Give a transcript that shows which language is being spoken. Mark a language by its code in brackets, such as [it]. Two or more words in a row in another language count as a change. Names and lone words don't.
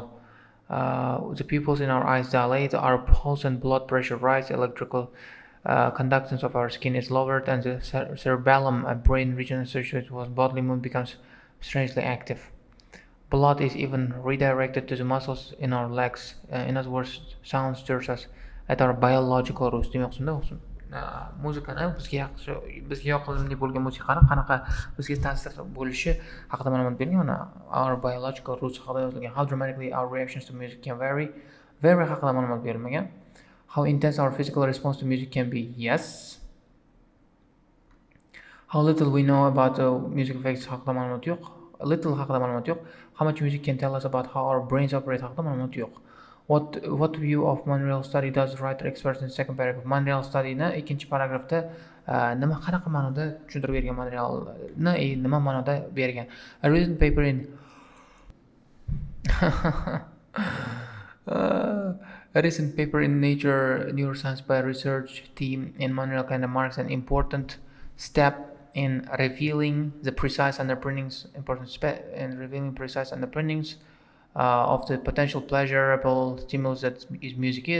[en] The pupils in our eyes dilate, our pulse and blood pressure rise, electrical conductance of our skin is lowered, and the cerebellum, a brain region associated with bodily mood, becomes strangely active. Blood is even redirected to the muscles in our legs. In other words, sound stirs us at our biological roots. [uz] Muzikani bizga yoqimli bo'lgan musiqani qanaqa bizga ta'sir bo'lishi haqida ma'lumot berilgan. Mana [en] our biological roots [uz] haqida yozilgan. [en] How dramatically our reactions to music can vary [uz] haqida ma'lumot berilmagan. [en] How intense our physical response to music can be. Yes. How little we know about music effects [uz] haqida ma'lumot yo'q. Little haqida ma'lumot yo'q. [en] How much music can tell us about how our brains operate [uz] haqida ma'lumot yo'q. [en] What view of Montreal study does the writer express in the second paragraph? [uz] Montreal studyni ikkinchi paragrafda nima qanaqa ma'noda tushuntirib bergan? Montrealni nima ma'noda bergan? [en] A recent paper in A recent paper in Nature Neuroscience by a research team in Montreal kind of marks an important step in revealing the precise underpinnings of the potential pleasurable stimulus that music is.